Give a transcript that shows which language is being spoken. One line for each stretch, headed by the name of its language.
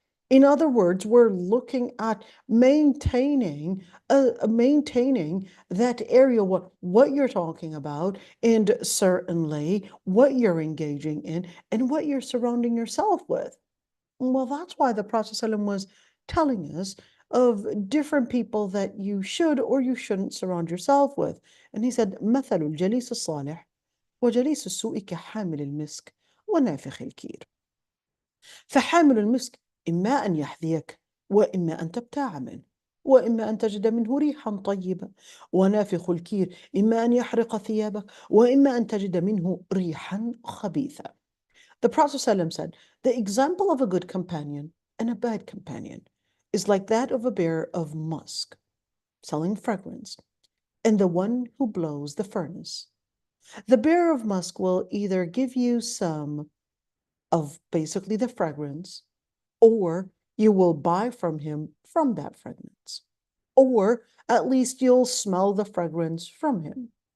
English: In other words, we're looking at maintaining that area, what you're talking about, and certainly what you're engaging in and what you're surrounding yourself with. Well, that's why the Prophet ﷺ was telling us of different people that you should or you shouldn't surround yourself with. And he said,
Arabic: مثل الجليس الصالح وجليس السوء كحامل المسك ونافخ الكير. فحامل المسك إما أن يحذيك وإما أن تبتاع منه وإما أن تجد منه ريحا طيبة، ونافخ الكير إما أن يحرق ثيابك وإما أن تجد منه ريحا خبيثة.
English: The Prophet ﷺ said, the example of a good companion and a bad companion is like that of a bearer of musk, selling fragrance, and the one who blows the furnace. The bearer of musk will either give you some of basically the fragrance, or you will buy from him from that fragrance, or at least you'll smell the fragrance from him.